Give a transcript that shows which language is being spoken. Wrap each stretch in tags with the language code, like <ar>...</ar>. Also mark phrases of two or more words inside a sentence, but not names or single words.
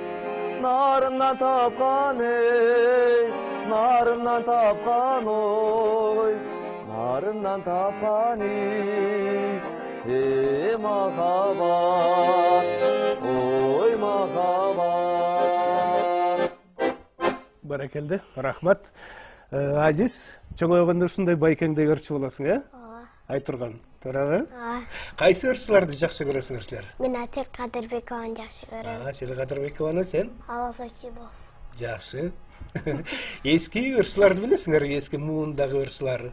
<ky>Нарымнан тапқан ей, нарымнан тапқан ой, нарымнан тапқан ей махаббат, ой махаббат. Баракелді, рахмат. Азиз, чоң ойғанда ушундай байкеңдей ырчы боласың, э? Айтырган, туурабы? Кайсы ырчыларды жакшы көрөсүңөр силер? Мен Асел Кадырбекованы жакшы көрөм. Асел Кадырбекованы, сен? Алас Акимов. Жакшы. Эски ырчыларды билесиңер, эски муундагы ырчылар.</ky>